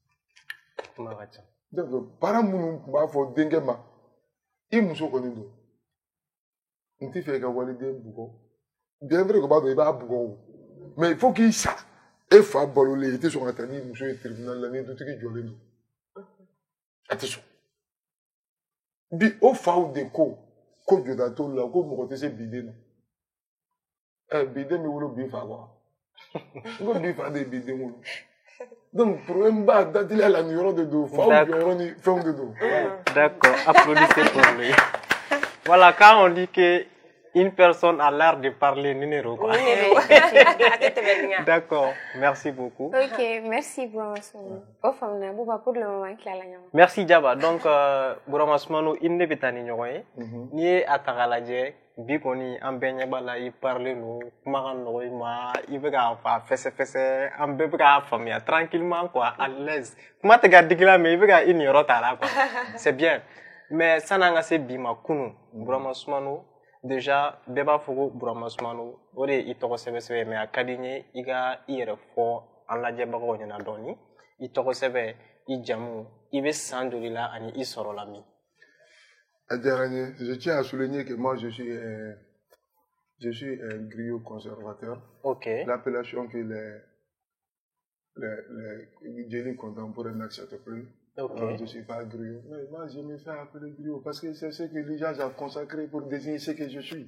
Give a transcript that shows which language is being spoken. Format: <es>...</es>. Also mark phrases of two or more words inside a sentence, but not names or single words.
<bm>donc parents minnu tun b'a fɔ denkɛ ma i muso kɔni don n tɛ fɛ i ka waliden bugɔ</bm> <fr>bien vrai que</fr> <bm>o b'a dɔn i b'a bugɔ o</bm> <fr>mais il faut</fr> <bm>k'i sa e fa balolen i tɛ sɔn ka taa n'i muso ye tribunal la ni dutigi jɔlen don a tɛ sɔn bi o faw de ko jɔda t'olu la ko mɔgɔ tɛ se biden na biden bɛ wolo bi fa quoi n ko bi fa de ye biden wolo</bm> <fr>donc problème</fr> <bm>b'a dateliya la nin yɔrɔ de don faw jɔyɔrɔ ni fɛnw de don.</bm> <fr>D'accord, applaudissez pour lui. Voilà, quand on dit que une personne a l'art de parler numéro quoi. D'accord, merci beaucoup. Ok, merci Bouramassoumou. Pour le moment, merci Diaba. Donc Bouramassoumou, il ne peut pas</fr> <bm>ni ɲɔgɔn ye. N'i ye a ta k'a lajɛ bi kɔni an bɛɛ ɲɛ b'a la i parler no kuma ka nɔgɔ i ma i bɛ k'a fɔ a fɛsɛfɛsɛ an bɛɛ bɛ k'a faamuya</bm> <fr>tranquillement quoi à l'aise</fr> <bm>kuma tɛ ka digi la mais i bɛ ka i niyɔrɔ t'a la</bm> <fr>quoi c'est bien mais</fr> <bm>san'an ka se bi ma kunun Bouramassoumou déjà bɛɛ b'a fɔ ko Burama Sumano o de ye i tɔgɔ sɛbɛ mais a ka di n ye i ka i yɛrɛ fɔ an lajɛbagaw ɲɛna dɔɔni i tɔgɔ sɛbɛ i jamu i bɛ san joli la ani i sɔrɔla min. A diyara n ye.</bm> <fr>Je tiens à souligner que moi je suis un griot conservateur. Ok. L'appellation que les génies contemporains n'acceptent plus. Ok. Je ne suis pas griot. Mais moi, je me fais appeler griot parce que c'est ce que les gens ont consacré pour désigner ce que je suis.</fr>